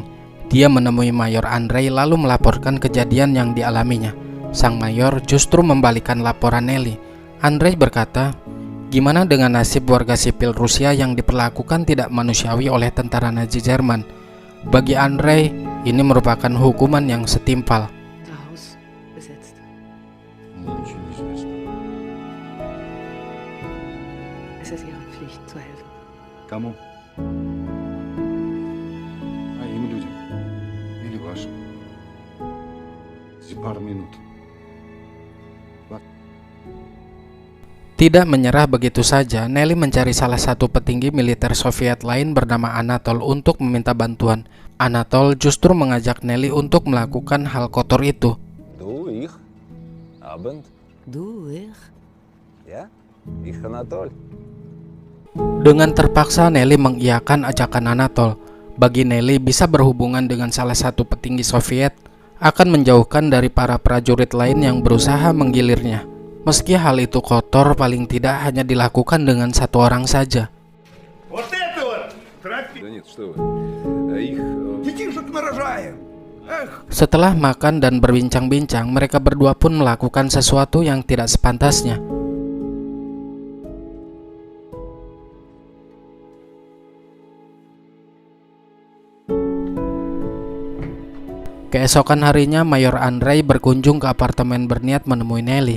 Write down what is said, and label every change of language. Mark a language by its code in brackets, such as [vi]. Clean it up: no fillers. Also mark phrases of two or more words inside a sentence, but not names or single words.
[id] Dia menemui Mayor Andrei lalu melaporkan kejadian yang dialaminya. Sang mayor justru membalikan laporan Nelly. Andrei berkata, "Gimana dengan nasib warga sipil Rusia yang diperlakukan tidak manusiawi oleh tentara Nazi Jerman?" Bagi Andrei, ini merupakan hukuman yang setimpal. [de] Unser Haus besetzt. [ru] Мне ничего не известно. [de] Es ist Ihre Pflicht zu helfen. [ru] Кому? А им людям? Или вашим? За пару минут. [id] Tidak menyerah begitu saja, Nelly mencari salah satu petinggi militer Soviet lain bernama Anatol untuk meminta bantuan. Anatol justru mengajak Nelly untuk melakukan hal kotor itu. [de] Du, ich, Abend, Du, ich? ja, ich Anatol. [id] Dengan terpaksa Nelly mengiyakan ajakan Anatol. Bagi Nelly, bisa berhubungan dengan salah satu petinggi Soviet akan menjauhkan dari para prajurit lain yang berusaha menggilirnya. Meski hal itu kotor, paling tidak hanya dilakukan dengan satu orang saja. [ru] Вот это вот! Да нет, что вы. Их... Детишек нарожаем! Эх! [id] Setelah makan dan berbincang-bincang, mereka berdua pun melakukan sesuatu yang tidak sepantasnya. Keesokan harinya, Mayor Andrei berkunjung ke apartemen berniat menemui Nelly.